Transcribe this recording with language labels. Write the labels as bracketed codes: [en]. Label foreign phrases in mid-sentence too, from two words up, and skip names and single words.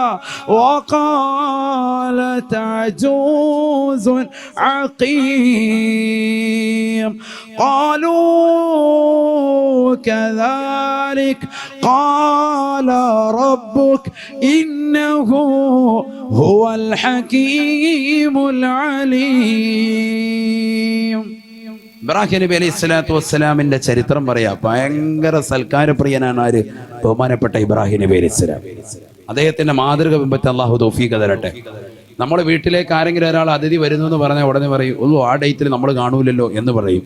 [ar] وقالت عجوز عقيم قالوا كذلك قال ربك إنه هو الحكيم العليم. [ml] ഇബ്രാഹിം നബി [ar] عليه الصلاة [ml] വസ്സലാമിന്റെ ചരിത്രം പറയാ. ഭയങ്കര സൽക്കാരപ്രിയനാണ് ആര്? ബഹുമാനപ്പെട്ട ഇബ്രാഹിം നബി [ar] عليه السلام. [ml] അദ്ദേഹത്തിന്റെ മാതൃക ബിംബത്തെ അള്ളാഹു തൗഫീഖ് തരട്ടെ. നമ്മുടെ വീട്ടിലേക്ക് ആരെങ്കിലും ഒരാൾ അതിഥി വരുന്നു എന്ന് പറഞ്ഞാൽ ഉടനെ പറയും, ഓ ആ ഡേറ്റിൽ നമ്മൾ കാണൂലല്ലോ എന്ന് പറയും.